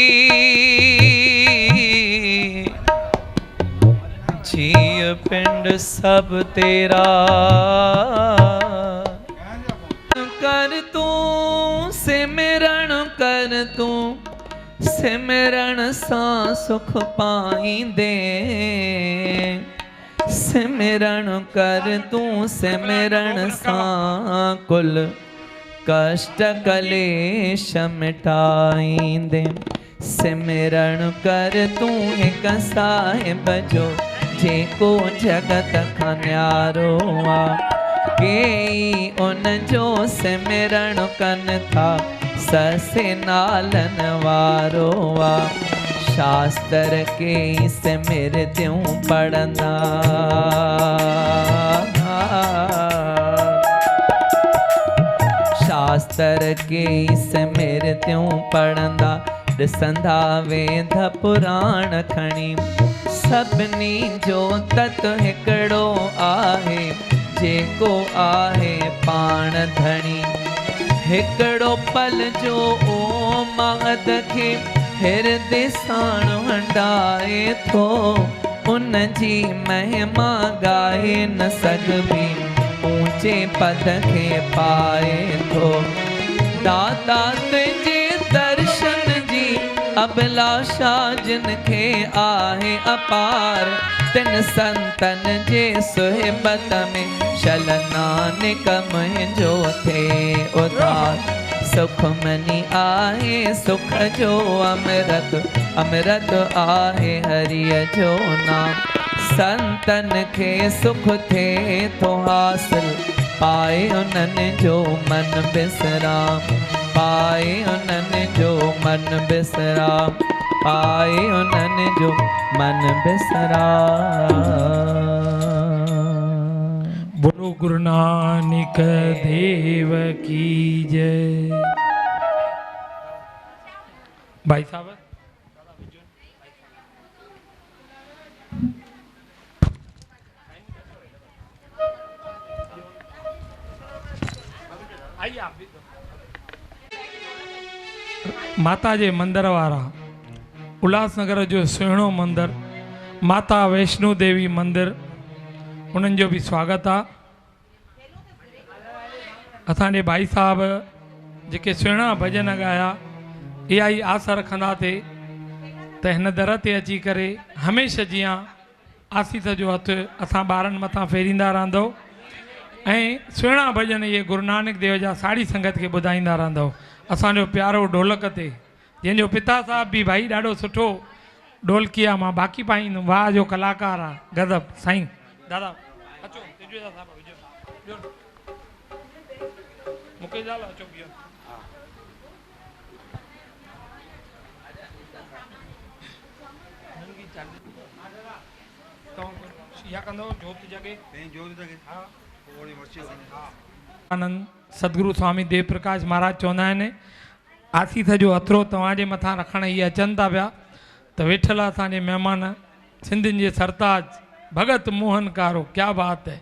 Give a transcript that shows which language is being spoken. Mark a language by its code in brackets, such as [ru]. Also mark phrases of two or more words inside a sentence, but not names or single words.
[sd] जिय पिंड सब तेरा कर तू सिमरण कर तू सिमरण सा सुख पाईंदे सिमरण कर तू सिमरण सा कुल कष्ट कलेश मिटाईंदे। सिमरण कर तू एक साहिब जो, जेको जगत खां न्यारो आ। केई उन जो सिमरण कन था, ससे नालन वारो आ। शास्त्र के सिमरत्यूं पढ़ंदा, शास्त्र के सिमरत्यूं पढ़ंदा। ॾिसंदा वेद पुराण खणी, सभिनी जो तत हिकिड़ो आहे, जेको आहे पाण धणी। हिकिड़ो पल जो ओ महद खे हिरदे साण हंडाए थो, उन जी महिमा गाए न सघबी, ऊंचे पद खे पाए थो। दाता तुंहिंजे दर्शन जी अभिलाषा जिन खे आहे अपार, तिन संतन जे सुहिबत में शल नानक मुंहिंजो थे उधार। सुखमनी आहे सुख जो अमृत, अमृत आहे हरिय जो नाम। संतन खे सुख थे तो हासिल, पाए उन्हनि जो मन बिसराम। पाए उन्हनि जो मन बिसराम, पाए उन्हनि जो मन बिसराम। [hi] बोलो गुरु नानक देव की जय। भाई साहब आइए आप भी। [sd] माता जे मंदिर वारा उल्हासनगर जो सुहिणो मंदिर माता वैष्णो देवी मंदिर, उन्हनि जो भी स्वागत आहे। असांजे भाई साहब जेके सुहिणा भॼन ॻाया, इहा ई आस रखंदा थे त हिन दर ते अची करे हमेशह जीअं आसीस जो हथु असां ॿारनि मथां फेरींदा रहंदो, ऐं सुहिणा भॼन इहे गुरु नानक देव जा साड़ी संगत खे ॿुधाईंदा रहंदो। असांजो प्यारो ढोलक ते, जंहिंजो पिता साहब बि भाई ॾाढो सुठो ढोलकी आहे, मां बाक़ी पाईंदुमि, वाह जो कलाकार आहे, गज़ब साईं। दादा अचो, तिजवेदा साहब विजो, मुकेश लाल अचो बियो। इहा कंदो जोत जगे, हाँ। आनंद सतगुरु स्वामी देव प्रकाश महाराज चवंदा आहिनि, आसीस जो हथरो तव्हांजे मथां रखण इहे अचनि था पिया त वेठल असांजे महिमान सिंधियुनि जे सरताज भगत मोहन कारो, [hi] क्या बात है।